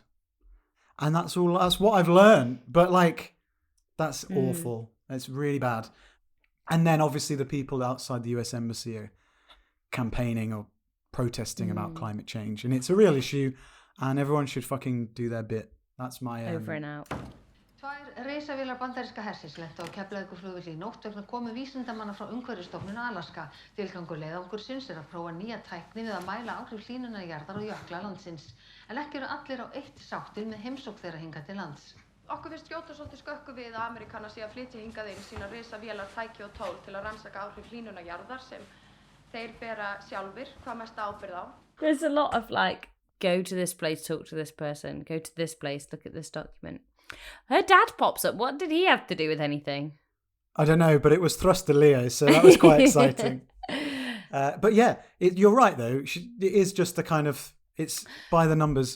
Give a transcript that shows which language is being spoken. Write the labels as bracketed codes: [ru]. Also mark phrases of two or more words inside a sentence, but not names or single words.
[en] And that's what I've learned. But, like, that's awful. It's really bad. And then, obviously, the people outside the US Embassy are campaigning or protesting about climate change. And it's a real issue. And everyone should fucking do their bit. That's my... Over and out. [is] Tvær risavélar bandaríska hersins lentu á Keflavíkurflugvelli í nótt vegna komu vísindamanna frá Umhverfisstofnun Alaska. Tilgangur leiðangursins að prófa nýja tækni við að mæla áhrif hlýnunar jarðar og jökla landsins. En ekki eru allir á eitt sáttir með heimsókn þeirra hingað til lands. Okkur finnst skjóta svolítið skökku við að Amerikanar sé að flytja hingað inn sína risavélar, tæki og tól til að rannsaka áhrif hlýnunar jarðar sem þeir bera sjálfir hvað mesta ábyrgð á. [en] There's a lot of like, go to this place, talk to this person, go to this place, look at this document. Her dad pops up. What did he have to do with anything? I don't know, but it was Þröstur Leó, so that was quite exciting. But yeah, you're right, though. It is just the kind of, it's by the numbers.